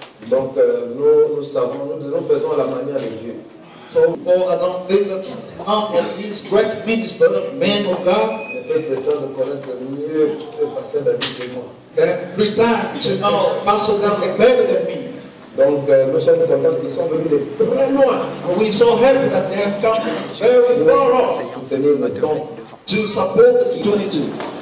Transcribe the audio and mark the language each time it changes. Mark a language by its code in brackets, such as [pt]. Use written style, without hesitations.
[fr] Donc nous savons, nous faisons à la manière de Dieu. [en] So I don't think that none of these great ministers, men of God, can pretend to know Pastor David better than me. [fr] Donc nous sommes contents qu'ils sont venus de très loin. [en] We're so happy that they have come very far off to support this 22.